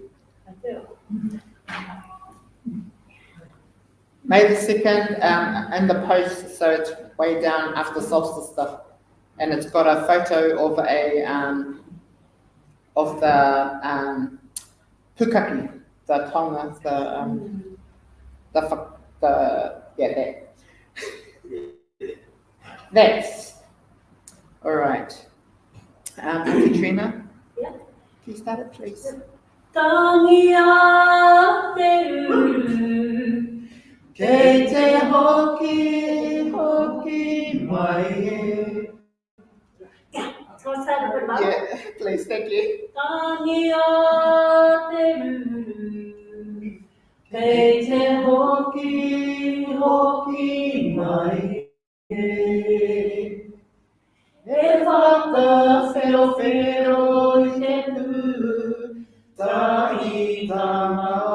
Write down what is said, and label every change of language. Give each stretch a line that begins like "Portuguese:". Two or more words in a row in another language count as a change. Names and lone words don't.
English: May the 2nd, in the post, so it's way down after solstice stuff, and it's got a photo of the pukaki, the tonga, that. That's all right. Katrina, Yeah. Can you start it, please?
Māori: Kei te hoki mai e.
English: So I started with my Yeah, please, thank you.
Māori: Kei te hoki mai e. E whakawhero I te pū tahitanga.